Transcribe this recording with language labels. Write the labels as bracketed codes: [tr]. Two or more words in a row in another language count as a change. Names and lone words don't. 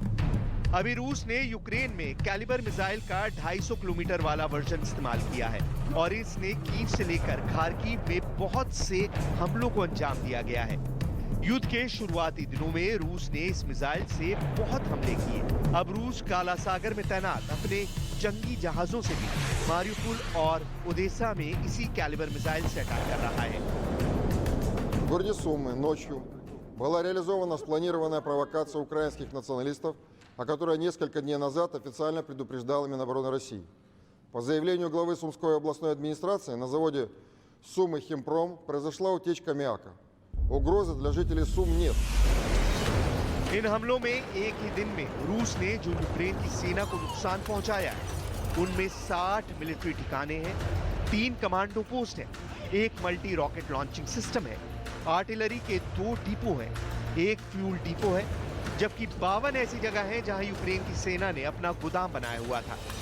[hi] अभी रूस ने यूक्रेन में कैलिबर मिसाइल का 250 किलोमीटर वाला वर्जन इस्तेमाल किया है और इसने कीव से लेकर खार्किव में बहुत से हमलों को अंजाम दिया गया है। युद्ध के शुरुआती दिनों में रूस ने इस मिसाइल से बहुत हमले किए। अब रूस काला सागर में तैनात अपने जंगी जहाजों से भी मारिउपोल और ओडेसा में इसी कैलिबर मिसाइल से अटैक कर रहा है। [ru] В городе Сумы ночью была реализована спланированная провокация украинских националистов о которой несколько дней назад официально предупреждала Минобороны России. По заявлению главы Сумской областной администрации, на заводе Сумы Химпром произошла утечка аммиака. Угрозы для жителей Сум нет. [hi] इन हमलों में एक ही दिन में रूस ने जो यूक्रेन की सेना को नुकसान पहुंचाया है उनमें 60 मिलिट्री ठिकाने हैं, 3 कमांडो पोस्ट हैं, एक [en] multi rocket launching system [hi] है, आर्टिलरी के 2 डिपो हैं, एक फ्यूल डिपो है, जबकि 52 ऐसी जगह हैं जहां यूक्रेन की सेना ने अपना गोदाम बनाया हुआ था।